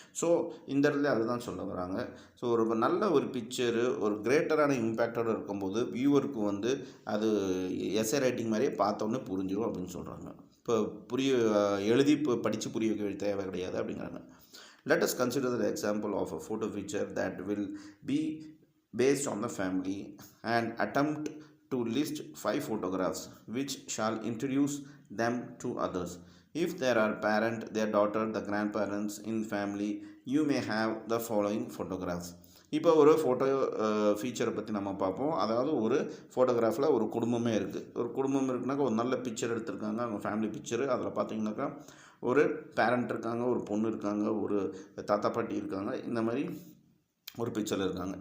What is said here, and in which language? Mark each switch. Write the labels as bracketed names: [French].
[Tamil] So இந்த இடத்துல அதுதான் சொல்ல வராங்க. ஸோ ஒரு நல்ல ஒரு பிக்சரு ஒரு கிரேட்டரான இம்பேக்டோடு இருக்கும்போது வியூவருக்கு வந்து அது எஸ்ஏ ரைட்டிங் மாதிரியே பார்த்தோன்னே புரிஞ்சிடும் அப்படின்னு சொல்கிறாங்க. இப்போ எழுதி படித்து புரிய வைக்க தேவை கிடையாது அப்படிங்கிறாங்க. [English] Let us consider the example of a photo feature that will be based on the family and attempt to list 5 photographs which shall introduce them to others. If there are parent, their daughter, the grandparents in family, you may have the following photographs. [Tamil] இப்போ ஒரு photo ஃபீச்சரை பற்றி நம்ம பார்ப்போம். அதாவது ஒரு ஃபோட்டோகிராஃபில் ஒரு குடும்பமே இருக்குது. ஒரு குடும்பம் இருக்குனாக்கா ஒரு நல்ல பிக்சர் எடுத்திருக்காங்க, அவங்க ஃபேமிலி பிக்சரு. அதில் பார்த்தீங்கன்னாக்கா ஒரு பேரண்ட் இருக்காங்க, ஒரு பொண்ணு இருக்காங்க, ஒரு தாத்தா பாட்டி இருக்காங்க, இந்த மாதிரி ஒரு பிக்சரில் இருக்காங்க.